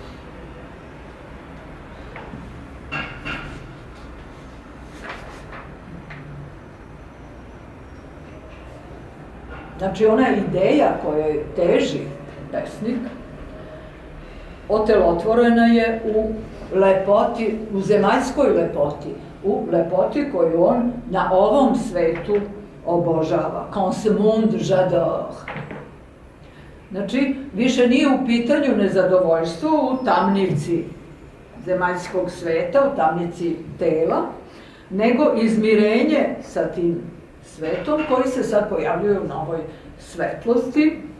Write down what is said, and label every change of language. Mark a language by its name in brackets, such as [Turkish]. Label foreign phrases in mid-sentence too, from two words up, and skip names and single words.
[Serbian] Znači, ona ideja kojoj teži pesnik, otelotvorena je u lepoti, u zemaljskoj lepoti, u lepoti koju on na ovom svetu obožava. [French] Quand ce monde j'adore. [Serbian] Znači, više nije u pitanju nezadovoljstvo u tamnici zemaljskog sveta, u tamnici tela, nego izmirenje sa tim svetom koji se sad pojavljuje u novoj svetlosti.